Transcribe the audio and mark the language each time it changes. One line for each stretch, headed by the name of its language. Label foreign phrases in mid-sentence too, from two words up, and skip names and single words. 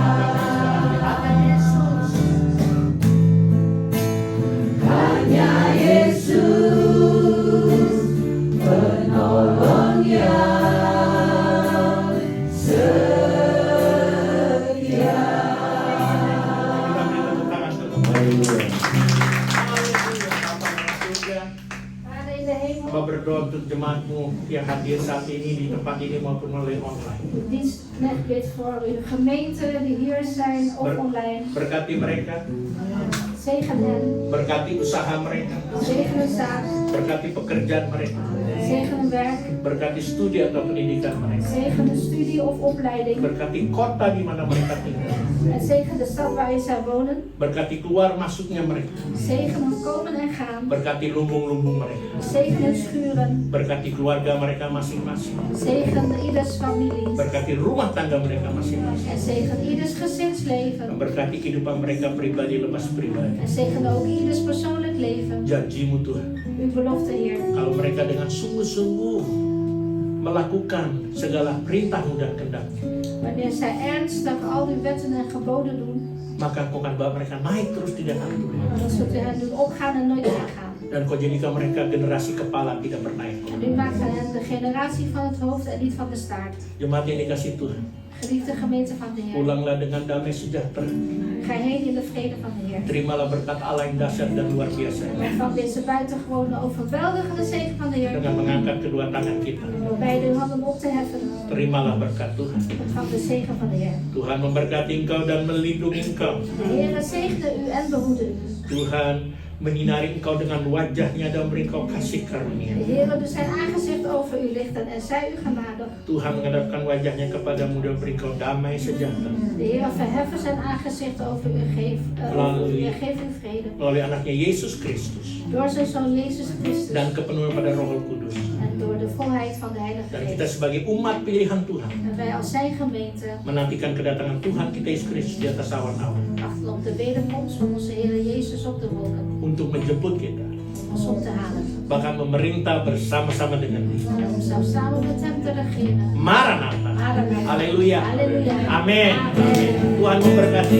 Indonesian: Hanya Yesus penolong yang setia. Kita beri tepuk tangan untuk Tuhan. Haleluya. Bapa dalam surga,
Dutch: Vader in de hemel,
Indonesian: Bapa berdoa untuk jemaatmu yang hadir saat ini di tempat ini maupun melalui online.
Dutch: uw dienst net bidt voor uw gemeente die hier zijn of online.
Indonesian: Berkati mereka,
Dutch: Zegen hen,
Indonesian: berkati usaha mereka,
Dutch: zegen hun zaak,
Indonesian: berkati pekerjaan mereka,
Dutch: zegen hun werk,
Indonesian: berkati studi atau pendidikan mereka,
Dutch: zegen hun studie of opleiding.
Indonesian: berkati kota di mana mereka tinggal,
Dutch: En zegen de stad waarin zij wonen.
Indonesian: berkati keluar masuknya mereka,
Dutch: Zegen hun komen en gaan.
Indonesian: berkati lumbung-lumbung mereka,
Dutch: Zegen hun schuren.
Indonesian: berkati keluarga mereka masing-masing,
Dutch: Zegen ieders familie.
Indonesian: berkati rumah tangga mereka masing-masing,
Dutch: En zegen ieders gezinsleven.
Indonesian: berkati kehidupan mereka pribadi lepas pribadi.
Dutch: En zegen ook ieders persoonlijk leven.
Indonesian: Janji-Mu Tuhan,
Dutch: Uw belofte, Heer.
Indonesian: kalau mereka dengan sungguh-sungguh melakukan segala perintah-Mu dan kehendak-Mu,
Dutch: Wanneer zij ernstig al uw wetten en geboden doen,
Indonesian: maka Engkau akan bawa mereka naik terus tidak akan turun.
Dutch: dan zult u hen doen opgaan en nooit neergaan.
Indonesian: Dan Kau jadikan mereka generasi kepala tidak bernaik.
Dutch: En u maakt van hen de generatie van het hoofd en niet van de staart.
Indonesian: Jemaat yang dikasih Tuhan,
Dutch: Geliefde gemeente van de Heer.
Indonesian: pulanglah dengan damai sejahtera.
Dutch: Ga heen in de vrede van de Heer.
Indonesian: Terimalah berkat Allah yang dahsyat dan luar biasa
Dutch: En van deze buitengewone overweldigende zegen van de Heer.
Indonesian: dengan mengangkat kedua tangan kita.
Dutch: Door beide uw handen op te heffen.
Indonesian: Terimalah berkat Tuhan.
Dutch: Ontvang de zegen van de Heer.
Indonesian: Tuhan memberkati engkau dan melindungi engkau.
Dutch: De Heer zegene u en behoede u.
Indonesian: Tuhan menyinari engkau dengan wajahnya dan memberi engkau kasih karunia.
Dutch: De Heer doet zijn aangezicht over u lichten en zij u genadig.
Indonesian: Tuhan menghadapkan wajahnya kepadamu dan memberi engkau damai sejahtera.
Dutch: De Heer verheffen zijn aangezicht over u en geeft u vrede.
Indonesian: Melalui anaknya Yesus Kristus
Dutch: Door zijn zoon Jezus Christus.
Indonesian: dan kepenuhan pada Roh Kudus.
Dutch: En door de volheid van de Heilige
Indonesian: Dan kita
Dutch: Geest.
Indonesian: sebagai umat pilihan Tuhan
Dutch: En wij als zijn gemeente
Indonesian: menantikan kedatangan Tuhan kita Yesus Kristus di atas awan-awan
Dutch: wachten op de wederkomst van onze Heer Jezus op de wolken.
Indonesian: untuk menjemput kita,
Dutch: Om ons op te halen.
Indonesian: bahkan memerintah bersama-sama dengan Dia.
Dutch: En om zelfs samen met hem te regeren.
Indonesian: Maranatha. Amen. Haleluya. Haleluya. Amin. Amin. Tuhan memberkati.